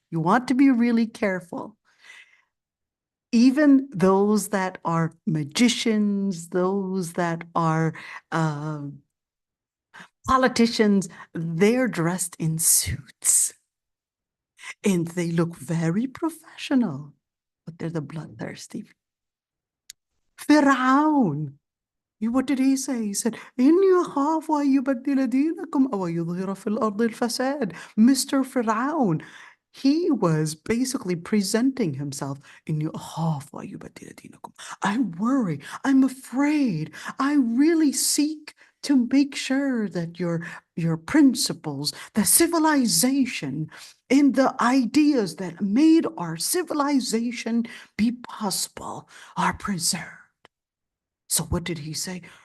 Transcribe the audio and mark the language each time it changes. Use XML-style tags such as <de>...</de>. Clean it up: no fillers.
<en>You want to be really careful. Even those that are magicians, those that are politicians, they're dressed in suits. And they look very professional, but they're the bloodthirsty. Fir'aun. What did he say? He said,</en> <ar>إِنِّي أَخَافُ أَن يُبَدِّلَ دِينَكُمْ أَوْ يُظْهِرَ فِي الْأَرْضِ الْفَسَادَ.</ar> <en>Mr. Fir'aun, he was basically presenting himself.</en> <ar>إِنِّي أَخَافُ أَن يُبَدِّلَ دِينَكُمْ.</ar> <en>I worry, I'm afraid, I really seek to make sure that your principles, the civilization, and the ideas that made our civilization be possible are preserved. So what did he say?</en>